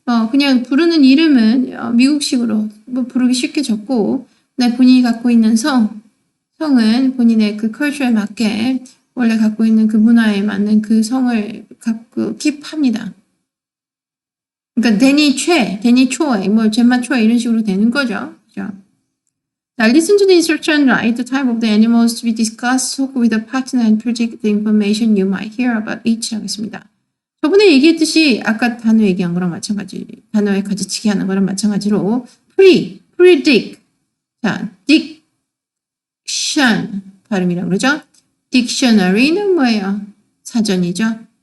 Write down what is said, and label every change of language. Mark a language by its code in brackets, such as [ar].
[ko] 그냥 부르는 이름은 미국식으로 부르기 쉽게 적고 본인이 갖고 있는 성은 본인의 그 컬처에 맞게 원래 갖고 있는 그 문화에 맞는 그 성을 갖고 킵합니다. 그러니까 데니 초에, 젬마 초에 이런 식으로 되는 거죠. 그죠? [en] Now listen to the instruction, write the type of the animals to be discussed, talk with a partner and predict the information you might hear about each [ko] 하겠습니다. 저번에 얘기했듯이 아까 단어 얘기한 거랑 마찬가지, 단어에 가지치기 하는 거랑 마찬가지로 predict, 자, diction 발음이라고 그러죠? dictionary는 뭐예요? 사전이죠.